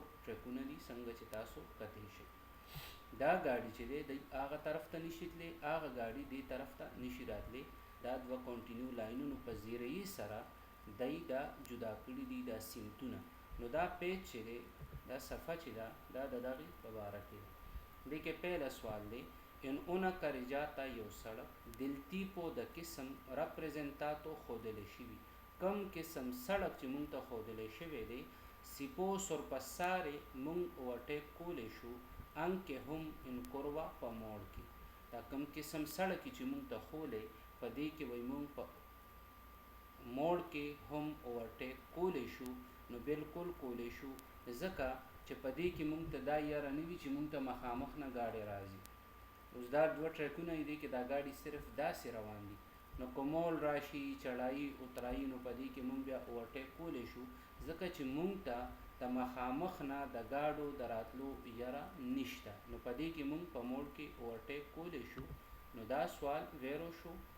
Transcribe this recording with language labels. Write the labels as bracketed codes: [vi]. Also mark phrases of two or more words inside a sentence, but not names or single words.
[ps] ټرکونه دي څنګه چې تاسو کتئ شئ دا گاڑی چې دی هغه طرف ته نشي تللی هغه گاڑی دې طرف ته نشي راتلی دا دوه کنټینیو لاینونو په ذریعه سره دا جدا کړي دي دا سیمتونه نو دا پیج چې دی دا صفحه چې دا د دغه په باره کې دی کې پهلا سوال دی [it] en una carreggiata [ps] یو سړک [it] del tipo [ps] د قسم representato خودل شوی کم قسم سړک چې مونږ ته خودل شوی دی [it] si può sorpassare [ps] مونږ وټه کولې شو انکه هم [it] in curva [ps] په موړ کې دا کم قسم سړک چې مونږ ته خولې په دې کې وای مونږ په موړ کې هم وټه کولې شو نو بالکل کولې شو ځکه چې په دې کې مونږ ته دا یاره نه وی چې مونږ ته مخامخ نه گاډي راځي اوس دا دوه ټریکونه دي کې دا گاډي صرف داسې روان دي نو کومول راشي چړای اترای نو پدې کې مونږ بیا اورټیک کولې شو ځکه چې مونږ ته د مخامخ نه د گاډو دراتلو یاره نشته نو پدې کې مونږ په موړ کې اورټیک کولې شو نو دا سوال ویرو شو